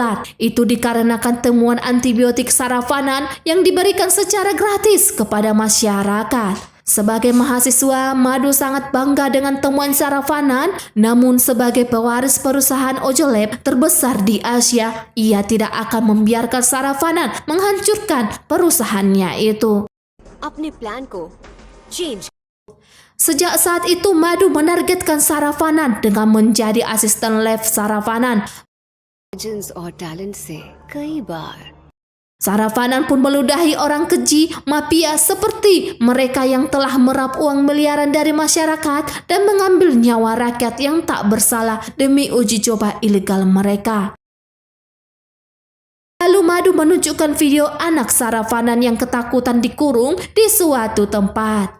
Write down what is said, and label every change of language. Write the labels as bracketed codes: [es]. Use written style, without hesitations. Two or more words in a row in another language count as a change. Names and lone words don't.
[id] Itu dikarenakan temuan antibiotik Saravanan yang diberikan secara gratis kepada masyarakat. Sebagai mahasiswa, Madu sangat bangga dengan temuan Saravanan, namun sebagai pewaris perusahaan Ojolab terbesar di Asia, ia tidak akan membiarkan Saravanan menghancurkan perusahaannya itu. [hi] अपने प्लान को चेंज [id] Sejak saat itu, Madu menargetkan Saravanan dengan menjadi asisten lab Saravanan. [hi] और टैलेंट से कई बार [id] Saravanan pun meludahi orang keji, mafia seperti mereka yang telah merap uang miliaran dari masyarakat dan mengambil nyawa rakyat yang tak bersalah demi uji coba ilegal mereka. Lalu Madu menunjukkan video anak Saravanan yang ketakutan dikurung di suatu tempat.